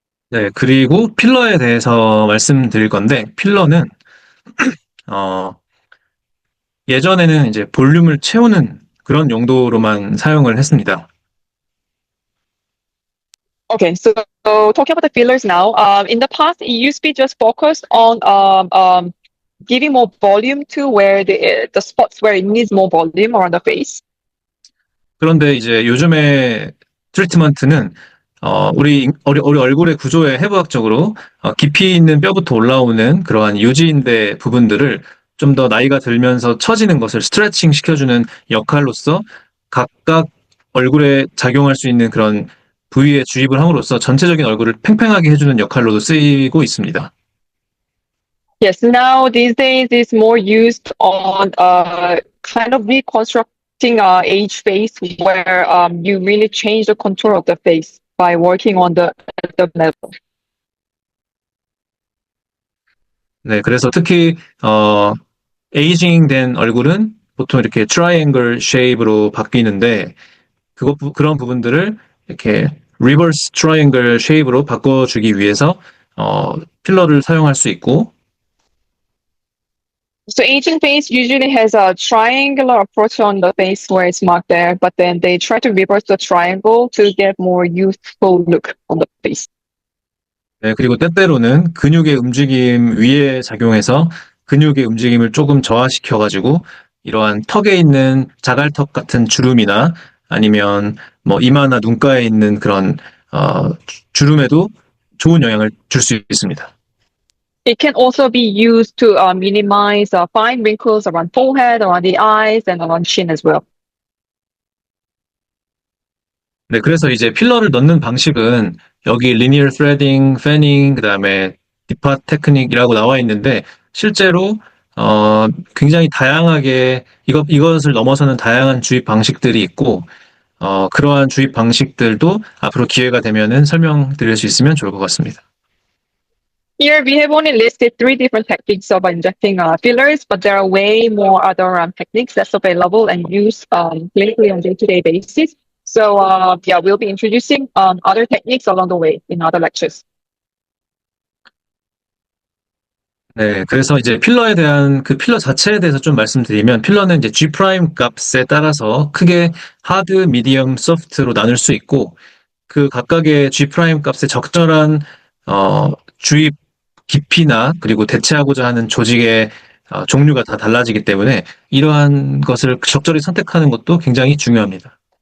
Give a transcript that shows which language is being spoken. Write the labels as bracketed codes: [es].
[ko] 네, 그리고 필러에 대해서 말씀드릴 건데 필러는 어, 예전에는 이제 볼륨을 채우는 그런 용도로만 사용을 했습니다. [en] Okay, so talking about the fillers now, in the past, it used to be just focused on giving more volume to where the spots where it needs more volume around the face. [ko] 그런데 이제 요즘의 트리트먼트는 우리 얼굴의 구조에 해부학적으로 깊이 있는 뼈부터 올라오는 그러한 유지인대 부분들을 좀 더 나이가 들면서 처지는 것을 스트레칭 시켜주는 역할로서 각각 얼굴에 작용할 수 있는 그런 부위에 주입을 함으로써 전체적인 얼굴을 팽팽하게 해주는 역할로도 쓰이고 있습니다. [en] Yes, now these days it's more used on kind of reconstructing age face where you really change the contour of the face by working on the level. [ko] 네, 그래서 특히 에이징 된 얼굴은 보통 이렇게 트라이앵글 쉐입으로 바뀌는데 그런 부분들을 이렇게 리버스 트라이앵글 쉐입으로 바꿔주기 위해서 필러를 사용할 수 있고 [en] So aging face usually has a triangular approach on the face where it's marked there, but then they try to reverse the triangle to get more youthful look on the face. [ko] 네, 그리고 때때로는 근육의 움직임 위에 작용해서 근육의 움직임을 조금 저하시켜가지고 이러한 턱에 있는 자갈턱 같은 주름이나 아니면 뭐 이마나 눈가에 있는 그런 주름에도 좋은 영향을 줄 수 있습니다. [en] It can also be used to minimize fine wrinkles around forehead, around the eyes, and around chin as well. [ko] 네, 그래서 이제 필러를 넣는 방식은 여기 linear threading, fanning, 그다음에 depart technique이라고 나와 있는데 실제로 굉장히 다양하게 이것을 넘어서는 다양한 주입 방식들이 있고 그러한 주입 방식들도 앞으로 기회가 되면은 설명드릴 수 있으면 좋을 것 같습니다. [en] Here we have only listed 3 different techniques of injecting fillers, but there are way more other techniques that's available and used clinically on day-to-day basis. So yeah, we'll be introducing other techniques along the way in other lectures. [ko] 네, 그래서 이제 필러에 대한 그 필러 자체에 대해서 좀 말씀드리면 필러는 이제 G 프라임 값에 따라서 크게 하드, 미디엄, 소프트로 나눌 수 있고 그 각각의 G 프라임 값에 적절한 주입 깊이나 그리고 대체하고자 하는 조직의 종류가 다 달라지기 때문에 이러한 것을 적절히 선택하는 것도 굉장히 중요합니다.